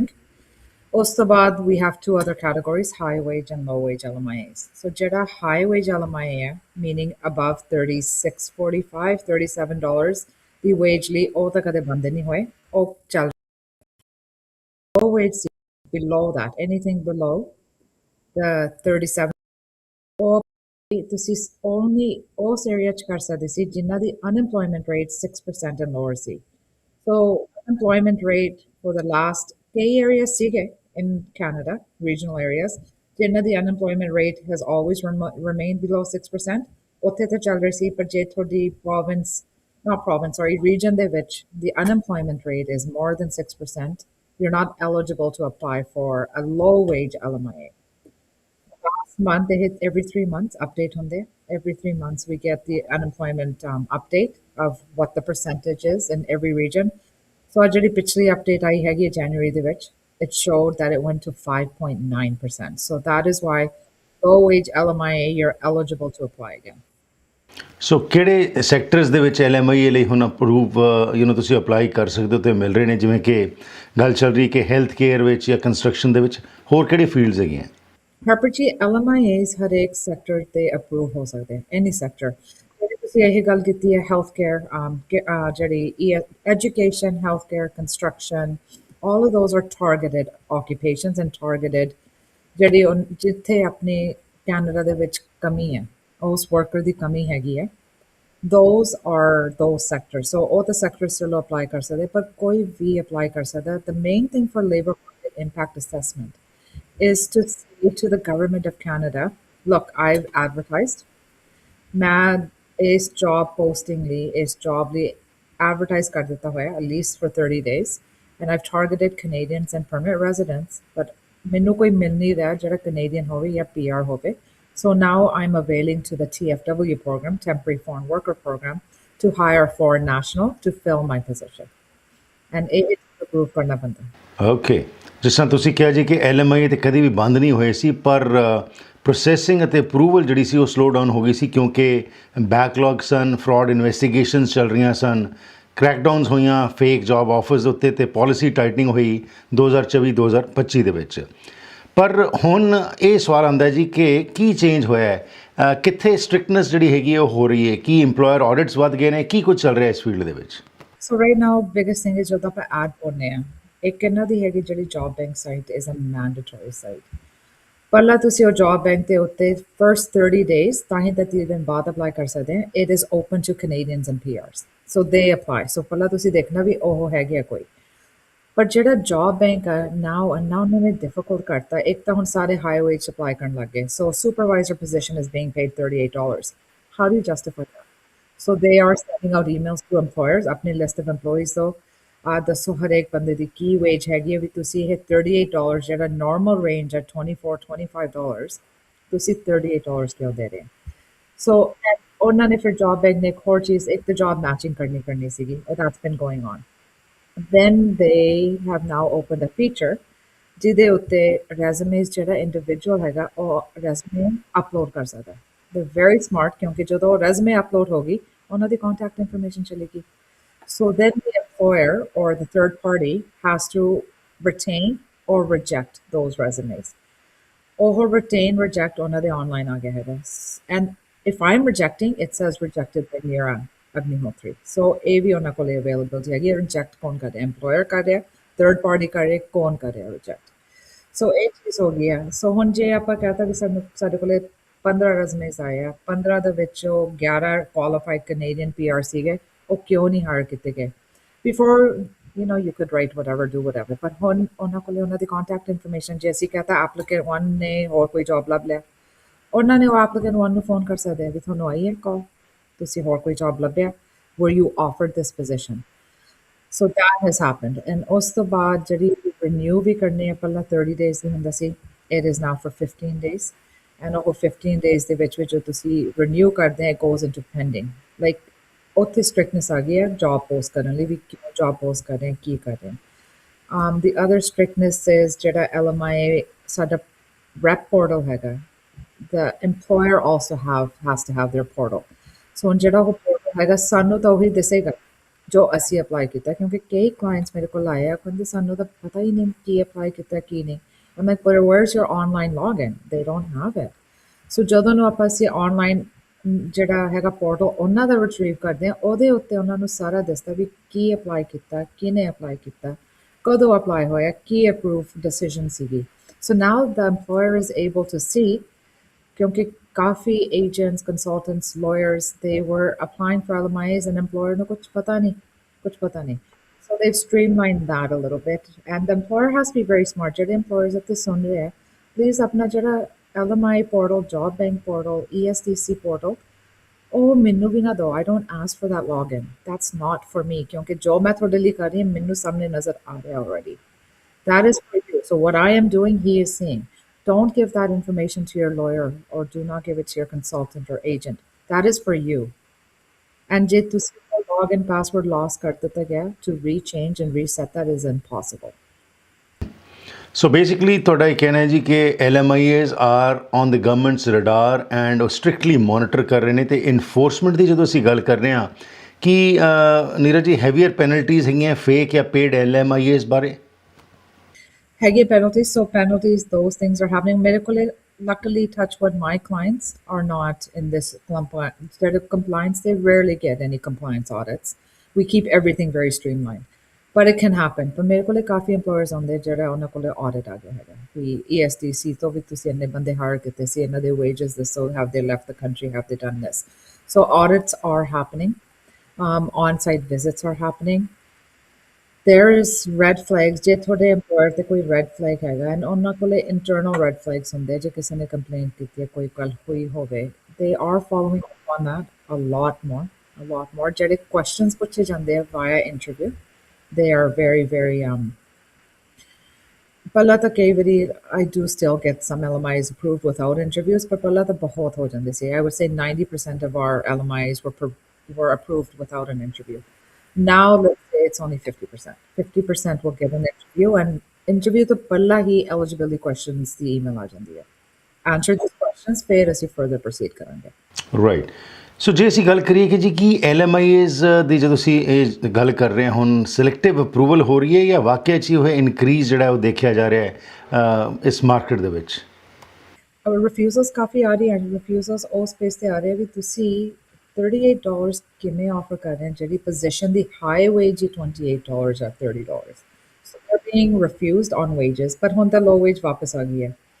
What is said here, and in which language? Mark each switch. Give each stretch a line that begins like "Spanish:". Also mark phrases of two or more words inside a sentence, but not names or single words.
Punjabi: ਉਸ ਤੋਂ ਬਾਅਦ
English: we have two other categories, high wage and low wage LMIAs.
Punjabi: ਸੋ ਜਿਹੜਾ
English: high wage
Punjabi: LMIA ਹੈ,
English: meaning above
Punjabi: $36.45 $37 ਦੀ ਵੇਜ ਲਈ ਉਹ ਤਾਂ ਕਦੇ ਬੰਦ ਨਹੀਂ ਹੋਏ, ਉਹ ਚੱਲ
English: low wage below that, anything below the 37 or
Punjabi: ਤੁਸੀਂ only ਉਸ ਏਰੀਆ 'ਚ ਕਰ ਸਕਦੇ ਸੀ ਜਿਨ੍ਹਾਂ ਦੀ
English: unemployment rate 6% and lower
Punjabi: ਸੀ।
English: So unemployment rate for the last key areas ਸੀਗੇ in Canada, regional areas,
Punjabi: ਜਿਨ੍ਹਾਂ ਦੀ
English: unemployment rate has always remained below 6%,
Punjabi: ਉੱਥੇ ਤਾਂ ਚੱਲ ਰਹੀ ਸੀ। ਪਰ ਜੇ ਤੁਹਾਡੀ
English: region
Punjabi: ਦੇ ਵਿੱਚ
English: the unemployment rate is more than 6%, you're not eligible to apply for a low wage LMIA. Last month, they hit every 3 months update on there. Every 3 months, we get the unemployment update of what the percentage is in every region. So,
Punjabi: ਜਿਹੜੀ ਪਿਛਲੀ update ਆਈ ਹੈਗੀ January ਦੇ ਵਿੱਚ,
English: it showed that it went to 5.9%. So that is why low wage LMIA, you're eligible to apply again.
Punjabi: ਸੋ ਕਿਹੜੇ ਸੈਕਟਰਸ ਦੇ ਵਿੱਚ LMIA ਲਈ ਹੁਣ ਅਪਰੂਵ ਤੁਸੀਂ ਅਪਲਾਈ ਕਰ ਸਕਦੇ ਹੋ ਤੇ ਮਿਲ ਰਹੇ ਨੇ? ਜਿਵੇਂ ਕਿ ਗੱਲ ਚੱਲ ਰਹੀ ਕਿ
English: health care
Punjabi: ਵਿੱਚ ਜਾਂ ਕੰਸਟਰਕਸ਼ਨ ਦੇ ਵਿੱਚ, ਹੋਰ ਕਿਹੜੀ ਫੀਲਡਸ ਹੈਗੀਆਂ? ਹਰਪ੍ਰੀਤ ਜੀ, LMIAs ਹਰੇਕ ਸੈਕਟਰ ਤੇ ਅਪਰੂਵ ਹੋ ਸਕਦੇ,
English: any sector.
Punjabi: ਜਿਹੜੀ ਤੁਸੀਂ ਇਹ ਗੱਲ ਕੀਤੀ ਹੈ
English: health care,
Punjabi: ਜਿਹੜੀ
English: education, health care, construction, all of those are targeted occupations and targeted
Punjabi: ਜਿਹੜੀ ਜਿੱਥੇ ਆਪਣੇ ਕੈਨੇਡਾ ਦੇ ਵਿੱਚ ਕਮੀ ਹੈ, ਉਸ ਵਰਕਰ ਦੀ ਕਮੀ ਹੈਗੀ ਹੈ,
English: those are those sectors. So all the sectors still apply
Punjabi: ਕਰ ਸਕਦੇ, ਪਰ ਕੋਈ ਵੀ apply ਕਰ ਸਕਦਾ।
English: The main thing for labor market impact assessment is to say to the government of Canada, look, I've advertised,
Punjabi: ਮੈਂ ਇਸ
English: job posting
Punjabi: ਲਈ, ਇਸ job ਲਈ advertise ਕਰ ਦਿੱਤਾ ਹੋਇਆ
English: at least for 30 days, and I've targeted Canadians and permanent residents, but
Punjabi: ਮੈਨੂੰ ਕੋਈ ਮਿਲ ਨਹੀਂ ਰਿਹਾ ਜਿਹੜਾ Canadian ਹੋਵੇ ਜਾਂ PR ਹੋਵੇ।
English: So now I'm availing to the TFW program, Temporary Foreign Worker Program, to hire a foreign national to fill my position. And it is approved
Punjabi: ਕਰਨਾ ਪੈਂਦਾ.
English: Okay.
Punjabi: ਜਿਸ ਤਰ੍ਹਾਂ ਤੁਸੀਂ ਕਿਹਾ ਜੀ ਕਿ LMIA ਤੇ ਕਦੀ ਵੀ ਬੰਦ ਨਹੀਂ ਹੋਏ ਸੀ, ਪਰ ਪ੍ਰੋਸੈਸਿੰਗ ਅਤੇ ਅਪਰੂਵਲ ਜਿਹੜੀ ਸੀ ਉਹ
English: slow down
Punjabi: ਹੋ ਗਈ ਸੀ ਕਿਉਂਕਿ ਬੈਕਲੌਗ ਸਨ,
English: fraud investigations
Punjabi: ਚੱਲ ਰਹੀਆਂ ਸਨ, ਕ੍ਰੈਕਡਾਊਨਸ ਹੋਈਆਂ
English: fake job offers
Punjabi: ਉੱਤੇ ਤੇ
English: policy tightening
Punjabi: ਹੋਈ 2024-2025 ਦੇ ਵਿੱਚ। ਪਰ ਹੁਣ ਇਹ ਸਵਾਲ ਆਉਂਦਾ ਜੀ ਕਿ ਕੀ ਚੇਂਜ ਹੋਇਆ ਹੈ, ਕਿੱਥੇ ਸਟ੍ਰਿਕਟਨੈਸ ਜਿਹੜੀ ਹੈਗੀ ਹੈ ਉਹ ਹੋ ਰਹੀ ਹੈ, ਕੀ
English: employer audits
Punjabi: ਵੱਧ ਗਏ ਨੇ, ਕੀ ਕੁਝ ਚੱਲ ਰਿਹਾ ਇਸ ਫੀਲਡ ਦੇ ਵਿੱਚ?
English: So right now, biggest thing is
Punjabi: ਜਦੋਂ ਆਪਾਂ ਐਡ ਪਾਉਂਦੇ ਆ, ਇੱਕ ਇਹਨਾਂ ਦੀ ਹੈਗੀ ਜਿਹੜੀ
English: job bank site is a mandatory site.
Punjabi: ਪਹਿਲਾਂ ਤੁਸੀਂ ਉਹ
English: job bank
Punjabi: ਦੇ ਉੱਤੇ
English: first 30 days
Punjabi: ਤਾਂ ਹੀ 30 ਦਿਨ ਬਾਅਦ ਅਪਲਾਈ ਕਰ ਸਕਦੇ ਆ।
English: it is open to Canadians and PRs, so they apply.
Punjabi: ਸੋ ਪਹਿਲਾਂ ਤੁਸੀਂ ਦੇਖਣਾ ਵੀ ਉਹ ਹੈਗੇ ਆ ਕੋਈ। ਪਰ ਜਿਹੜਾ
English: job bank
Punjabi: ਆ ਨਾਓ ਉਹਨਾਂ ਨੇ ਡਿਫਿਕਲਟ ਕਰਤਾ। ਇੱਕ ਤਾਂ ਹੁਣ ਸਾਰੇ
English: high wage
Punjabi: ਅਪਲਾਈ ਕਰਨ ਲੱਗ ਗਏ।
English: so supervisor position is being paid $38. how do you justify that? So they are sending out emails to employers, अपनी list of employees though,
Punjabi: ਦੱਸੋ ਹਰੇਕ ਬੰਦੇ ਦੀ ਕੀ ਵੇਜ ਹੈਗੀ ਹੈ ਵੀ ਤੁਸੀਂ ਇਹ $38 ਜਿਹੜਾ
English: normal range
Punjabi: ਹੈ $24-25 ਤੁਸੀਂ $38 ਕਿਉਂ ਦੇ ਰਹੇ ਹੋ? ਸੋ ਉਹਨਾਂ ਨੇ ਫਿਰ
English: job bank
Punjabi: ਨੇ ਇੱਕ ਹੋਰ ਚੀਜ਼, ਇੱਕ ਤਾਂ
English: job matching
Punjabi: ਕਰਨੀ ਸੀਗੀ,
English: that's been going on. Then they have now opened a feature
Punjabi: ਜਿਹਦੇ ਉੱਤੇ resumes ਜਿਹੜਾ ਇੰਡੀਵਿਜੂਅਲ ਹੈਗਾ ਉਹ
English: resume upload
Punjabi: ਕਰ ਸਕਦਾ।
English: They're very smart
Punjabi: ਕਿਉਂਕਿ ਜਦੋਂ
English: resume upload
Punjabi: ਹੋਗੀ ਉਹਨਾਂ ਦੀ
English: contact information
Punjabi: ਚਲੇਗੀ।
English: So then the employer or the third party has to retain or reject those resumes. Or retain, reject
Punjabi: ਉਹਨਾਂ ਦੇ online ਆ ਗਿਆ ਹੈਗਾ।
English: And if I'm rejecting, it says rejected by Mira Agnihotri.
Punjabi: So ਇਹ ਵੀ ਉਹਨਾਂ ਕੋਲ availability ਹੈਗੀ। Reject ਕੌਣ ਕਰ ਰਿਹਾ? Employer ਕਰ ਰਿਹਾ,
English: third party
Punjabi: ਕਰ ਰਿਹਾ, ਕੌਣ ਕਰ ਰਿਹਾ reject? So ਇਹ ਚੀਜ਼ ਹੋ ਗਈ ਹੈ। ਸੋ ਹੁਣ ਜੇ ਆਪਾਂ ਕਹਤਾ ਵੀ ਸਾਡੇ ਕੋਲੇ 15 resumes ਆਏ ਆ, 15 ਦੇ ਵਿੱਚੋਂ 11
English: qualified Canadian PR
Punjabi: ਸੀਗੇ, ਉਹ ਕਿਉਂ ਨਹੀਂ ਹਾਇਰ ਕੀਤੇ ਗਏ?
English: Before, you could write whatever, do whatever, but
Punjabi: ਹੁਣ ਉਹਨਾਂ ਕੋਲੇ ਉਹਨਾਂ ਦੀ
English: contact information,
Punjabi: ਜੇ ਅਸੀਂ ਕਹਤਾ applicant 1 ਨੇ ਹੋਰ ਕੋਈ ਜੌਬ ਲੱਭ ਲਿਆ, ਉਹਨਾਂ ਨੇ ਉਹ applicant 1 ਨੂੰ ਫੋਨ ਕਰ ਸਕਦੇ ਆ ਵੀ ਤੁਹਾਨੂੰ ਆਈ ਹੈ ਕਾਲ, ਤੁਸੀਂ ਹੋਰ ਕੋਈ ਜੌਬ ਲੱਭਿਆ,
English: were you offered this position? So that has happened. And
Punjabi: ਉਸ ਤੋਂ ਬਾਅਦ ਜਿਹੜੀ renew ਵੀ ਕਰਨੀ ਹੈ, ਪਹਿਲਾਂ 30 days ਦੀ ਹੁੰਦਾ ਸੀ,
English: it is now for 15 days.
Punjabi: And ਉਹ 15 days ਦੇ ਵਿੱਚ ਜੋ ਤੁਸੀਂ renew ਕਰਦੇ ਹੈ,
English: it goes into pending.
Punjabi: Like ਉੱਥੇ strictness ਆ ਗਈ ਹੈ
English: job post
Punjabi: ਕਰਨ ਲਈ ਵੀ ਕਿਉਂ
English: job post
Punjabi: ਕਰ ਰਹੇ, ਕੀ ਕਰ ਰਹੇ।
English: The other strictness is
Punjabi: ਜਿਹੜਾ LMIA ਸਾਡਾ
English: rep portal ਹੈਗਾ, the employer also has to have their portal.
Punjabi: So ਹੁਣ ਜਿਹੜਾ ਉਹ portal ਹੈਗਾ ਸਾਨੂੰ ਤਾਂ ਉਹੀ ਦਿਸੇਗਾ ਜੋ ਅਸੀਂ ਅਪਲਾਈ ਕੀਤਾ, ਕਿਉਂਕਿ ਕਈ clients ਮੇਰੇ ਕੋਲ ਆਏ ਆ ਕਹਿੰਦੇ ਸਾਨੂੰ ਤਾਂ ਪਤਾ ਹੀ ਨਹੀਂ ਕੀ ਅਪਲਾਈ ਕੀਤਾ ਕੀ ਨਹੀਂ।
English: I'm like, but where's your online login? They don't have it.
Punjabi: So ਜਦੋਂ ਨੂੰ ਆਪਾਂ ਅਸੀਂ online ਜਿਹੜਾ ਹੈਗਾ ਪੋਰਟਲ ਉਹਨਾਂ ਦਾ ਰਿਟਰੀਵ ਕਰਦੇ ਆ, ਉਹਦੇ ਉੱਤੇ ਉਹਨਾਂ ਨੂੰ ਸਾਰਾ ਦੱਸਦਾ ਵੀ ਕੀ ਅਪਲਾਈ ਕੀਤਾ, ਕਿਹਨੇ ਅਪਲਾਈ ਕੀਤਾ, ਕਦੋਂ ਅਪਲਾਈ ਹੋਇਆ, ਕੀ
English: approve decision
Punjabi: ਸੀਗੀ।
English: So now the employer is able to see,
Punjabi: ਕਿਉਂਕਿ ਕਾਫੀ
English: agents, consultants, lawyers, they were applying for LMIAs and employer
Punjabi: ਨੂੰ ਕੁਝ ਪਤਾ ਨਹੀਂ।
English: So they've streamlined that a little bit, and the employer has to be very smart.
Punjabi: ਜਿਹੜੇ employers ਇੱਥੇ ਸੁਣ ਰਹੇ ਆ, please ਆਪਣਾ ਜਿਹੜਾ
English: LMI portal, job bank portal, ESDC portal,
Punjabi: ਉਹ ਮੈਨੂੰ ਵੀ ਨਾ ਦਿਓ।
English: I don't ask for that login. That's not for me,
Punjabi: ਕਿਉਂਕਿ ਜੋ ਮੈਂ ਤੁਹਾਡੇ ਲਈ ਕਰ ਰਹੀ ਹਾਂ ਮੈਨੂੰ ਸਾਹਮਣੇ ਨਜ਼ਰ ਆ ਰਿਹਾ already.
English: That is for you. So what I am doing, he is seeing. Don't give that information to your lawyer or do not give it to your consultant or agent. That is for you. And
Punjabi: ਜੇ ਤੁਸੀਂ
English: login password loss
Punjabi: ਕਰ ਦਿੱਤਾ ਗਿਆ,
English: to rechange and reset that is impossible. So basically
Punjabi: ਤੁਹਾਡਾ ਇਹ ਕਹਿਣਾ ਹੈ ਜੀ ਕਿ
English: LMIAs are on the government's radar and
Punjabi: ਉਹ
English: strictly monitor
Punjabi: ਕਰ ਰਹੇ ਨੇ। ਤੇ enforcement ਦੀ ਜਦੋਂ ਅਸੀਂ ਗੱਲ ਕਰ ਰਹੇ ਹਾਂ, ਕੀ ਨੀਰਜ ਜੀ
English: heavier penalties
Punjabi: ਹੈਗੀਆਂ fake ਜਾਂ paid LMIAs ਬਾਰੇ?
English: Heavy penalties, so penalties, those things are happening.
Punjabi: ਮੇਰੇ ਕੋਲੇ
English: luckily, touch wood, my clients are not in this compliance. They rarely get any compliance audits. We keep everything very streamlined. But it can happen. But
Punjabi: ਮੇਰੇ ਕੋਲੇ ਕਾਫੀ employers ਆਉਂਦੇ ਜਿਹੜਾ ਉਹਨਾਂ ਕੋਲੇ audit ਆ ਗਿਆ ਹੈਗਾ ਵੀ ESDC ਤੋਂ ਵੀ ਤੁਸੀਂ ਇੰਨੇ ਬੰਦੇ hire ਕੀਤੇ ਸੀ, ਇਹਨਾਂ ਦੇ
English: wages this, so have they left the country, have they done this? So audits are happening. On-site visits are happening. There is red flags.
Punjabi: ਜੇ ਤੁਹਾਡੇ employer ਤੇ ਕੋਈ
English: red flag
Punjabi: ਹੈਗਾ, and ਉਹਨਾਂ ਕੋਲੇ
English: internal red flags
Punjabi: ਹੁੰਦੇ, ਜੇ ਕਿਸੇ ਨੇ complaint ਕੀਤੀ ਹੈ, ਕੋਈ ਗੱਲ ਹੋਈ ਹੋਵੇ,
English: they are following up on that a lot more. ਜਿਹੜੇ questions
Punjabi: ਪੁੱਛੇ ਜਾਂਦੇ ਆ
English: via interview, they are very, very
Punjabi: ਪਹਿਲਾਂ ਤਾਂ ਕਈ ਵਾਰੀ
English: I do still get some LMIs approved without interviews, but
Punjabi: ਪਹਿਲਾਂ ਤਾਂ ਬਹੁਤ ਹੋ ਜਾਂਦੇ ਸੀ।
English: I would say 90% of our LMIs were approved without an interview. Now let's say it's only 50%. 50% will give an interview, and interview to
Punjabi: ਪਹਿਲਾਂ ਹੀ
English: eligibility questions ਦੀ email
Punjabi: ਆ ਜਾਂਦੀ ਹੈ।
English: Answer this question. questions,
Punjabi: ਫਿਰ ਅਸੀਂ further proceed ਕਰਾਂਗੇ। ਰਾਈਟ। ਸੋ ਜੇ ਅਸੀਂ ਗੱਲ ਕਰੀਏ ਕਿ ਜੀ ਕੀ LMIAs ਦੀ ਜਦੋਂ ਅਸੀਂ ਇਹ ਗੱਲ ਕਰ ਰਹੇ ਹਾਂ ਹੁਣ
English: selective approval
Punjabi: ਹੋ ਰਹੀ ਹੈ ਜਾਂ ਵਾਕਿਆ 'ਚ ਹੀ ਉਹ ਇਨਕਰੀਜ਼ ਜਿਹੜਾ ਉਹ ਦੇਖਿਆ ਜਾ ਰਿਹਾ ਹੈ ਇਸ ਮਾਰਕੀਟ ਦੇ ਵਿੱਚ? ਰਿਫਿਊਜ਼ਲਸ ਕਾਫੀ ਆ ਰਹੀ ਹਨ। ਰਿਫਿਊਜ਼ਲਸ ਉਸ ਸਪੇਸ ਤੇ ਆ ਰਹੇ ਵੀ ਤੁਸੀਂ $38 ਕਿਵੇਂ ਆਫਰ ਕਰ ਰਹੇ ਹੋ ਜਿਹੜੀ ਪੋਜੀਸ਼ਨ ਦੀ
English: high wage
Punjabi: ਹੀ $28 ਜਾਂ $30,
English: so they're being refused on wages, but
Punjabi: ਹੁਣ ਤਾਂ
English: low wage
Punjabi: ਵਾਪਸ ਆ ਗਈ ਹੈ।